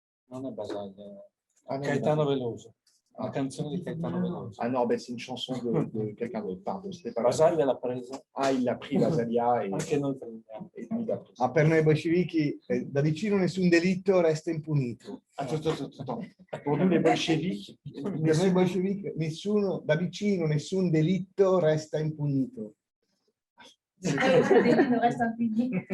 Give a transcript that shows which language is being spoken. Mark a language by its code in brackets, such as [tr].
[it] Non è Basaglia, Caetano Veloso. Una canzone di Caetano Veloso. [fr] Ah non, c'est une chanson de quelqu'un d'autre, pardon. [it] Basaglia l'ha presa. [fr] Ah, il l'a pris, Basaglia. [it] Anche noi prendiamo. Ah, per noi bolscevichi, da vicino nessun delitto resta impunito. [fr] Pour nous, les bolcheviques, [it] Per noi bolscevichi, da vicino nessun delitto resta impunito. [fr] Non reste impuni.